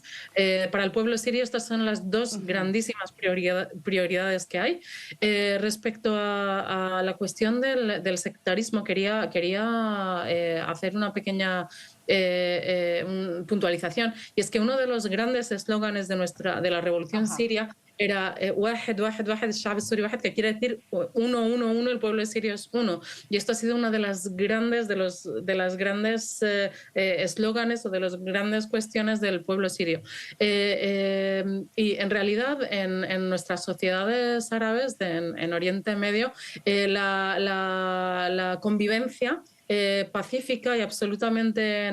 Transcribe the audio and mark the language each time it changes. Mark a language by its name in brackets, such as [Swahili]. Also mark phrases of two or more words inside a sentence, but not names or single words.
[Spanish] Para el pueblo sirio estas son las dos grandísimas prioridades que hay. Respecto a la cuestión del sectarismo, quería hacer una pequeña puntualización, y es que uno de los grandes eslóganes de la revolución siria era [Arabic] واحد واحد واحد الشعب السوري واحد, [Spanish] que quiere decir uno, uno, uno, el pueblo sirio es uno. Y esto ha sido una de las grandes eslóganes o de las grandes cuestiones del pueblo sirio. Y en realidad en nuestras sociedades árabes en Oriente Medio la convivencia pacífica y absolutamente